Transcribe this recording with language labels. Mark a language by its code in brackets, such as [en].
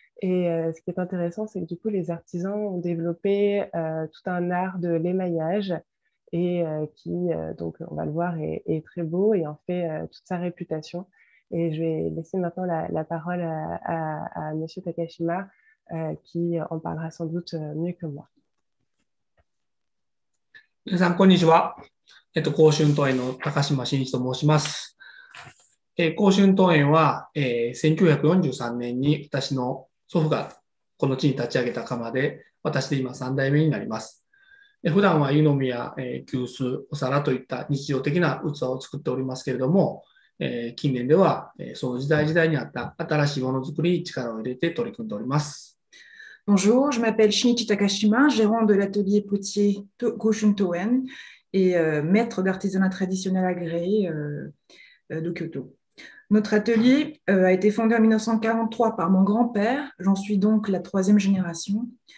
[fr] Et ce qui est intéressant, c'est que du coup, les artisans ont développé tout un art de l'émaillage et qui, donc, on va le voir, est très beau et en fait toute sa réputation. Et je vais laisser maintenant la parole à M. Takashima, qui en parlera sans doute mieux que moi. [ja] 皆さん、こんにちは。甲春東園の高島真一と申します。甲春東園は、1943年に私の祖父がこの地に立ち上げた窯で、私で今3代目になります。普段は湯飲みや、急須、お皿といった日常的な器を作っておりますけれども、近年では、その時代時代にあった新しいものづくりに力を入れて取り組んでおります。 [fr] Bonjour, je m'appelle Shinichi Takashima, gérant de l'atelier potier Koshun Toen et maître d'artisanat traditionnel agréé de Kyoto. Notre atelier a été fondé en 1943 par mon grand-père, j'en suis donc la troisième génération.